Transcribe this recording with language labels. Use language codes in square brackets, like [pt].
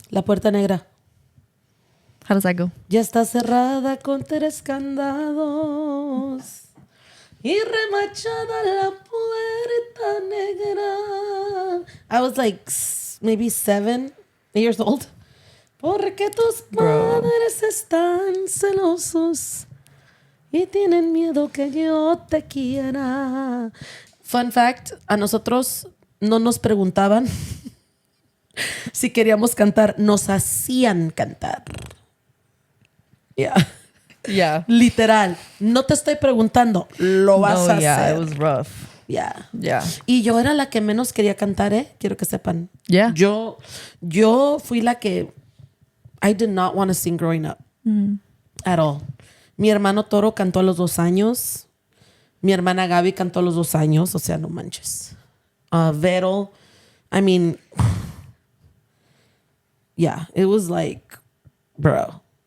[es] La Puerta Negra. [en] How does that go? [es] Ya está cerrada con 3 candados y remachada la puerta negra. [en] I was like maybe 7 years old. [es] Porque tus padres están celosos y tienen miedo que yo te quiera. [en] Fun fact, [es] a nosotros no nos preguntaban si queríamos cantar, nos hacían cantar. Yeah. [en] Yeah. Literal. [es] No te estoy preguntando, lo vas a hacer. [en] It was rough. Yeah. Yeah. [es] Y yo era la que menos quería cantar, quiero que sepan. [en] Yeah. [es] Yo fui la que [en] I did not want to sing growing up. At all. [es] Mi hermano Toro cantó a los 2 años. Mi hermana Gaby cantó a los 2 años. O sea, no manches. [en] Vero, I mean, yeah, it was like, bro.